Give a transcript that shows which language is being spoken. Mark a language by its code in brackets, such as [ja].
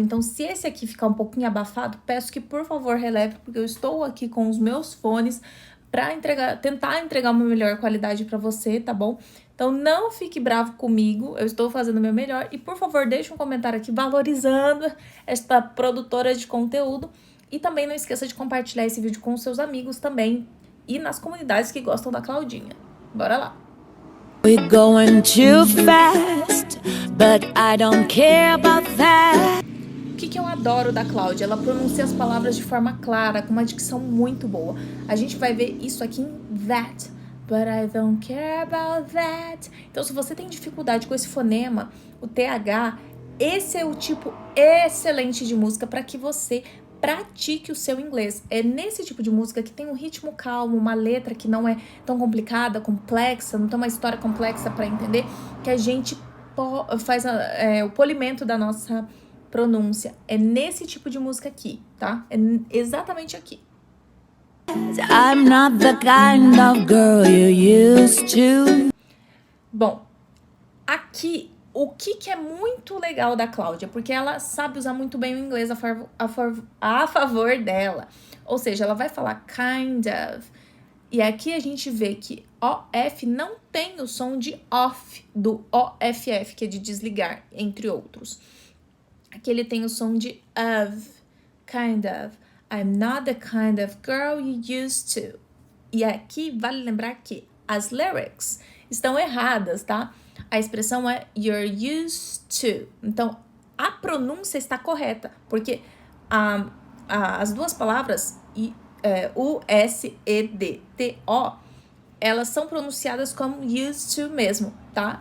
[pt] Então, se esse aqui ficar um pouquinho abafado, peço que por favor releve, porque eu estou aqui com os meus fones para tentar entregar uma melhor qualidade para você, tá bom? Então, não fique bravo comigo, eu estou fazendo o meu melhor. E por favor, deixe um comentário aqui valorizando esta produtora de conteúdo. E também não esqueça de compartilhar esse vídeo com os seus amigos também, e nas comunidades que gostam da Claudinha. Bora lá! [en] We're going too fast, but I don't care about that. [pt] O que eu adoro da Cláudia? Ela pronuncia as palavras de forma clara, com uma dicção muito boa. A gente vai ver isso aqui em [en] that, but I don't care about that. [pt] Então, se você tem dificuldade com esse fonema, o TH, esse é o tipo excelente de música para que você pratique o seu inglês. É nesse tipo de música que tem um ritmo calmo, uma letra que não é tão complicada, complexa, não tem uma história complexa para entender, que a gente faz o polimento da nossa pronúncia. É nesse tipo de música aqui, tá? É exatamente aqui. [en] I'm not the kind of girl you used to. [pt] Bom, aqui o que é muito legal da Cláudia, porque ela sabe usar muito bem o inglês a favor dela. Ou seja, ela vai falar kind of. E aqui a gente vê que OF não tem o som de off, do OFF, que é de desligar, entre outros. Aqui ele tem o som de of, kind of. [en] I'm not the kind of girl you used to. [pt] E aqui vale lembrar que as lyrics estão erradas, tá? A expressão é [en] you're used to. [pt] Então, a pronúncia está correta, porque as duas palavras U-S-E-D-T-O, elas são pronunciadas como used to mesmo, tá?